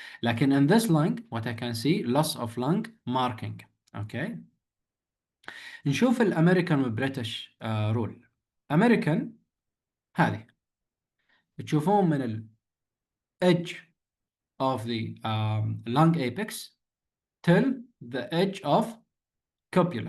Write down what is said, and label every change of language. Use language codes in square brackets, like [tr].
[en] لكن in this lung, what I can see, loss of lung marking. Okay. [ar] نشوف الأمريكان والبريتش رول. أمريكان هذه تشوفون من ال [en] edge of the lung apex till the edge of cupula.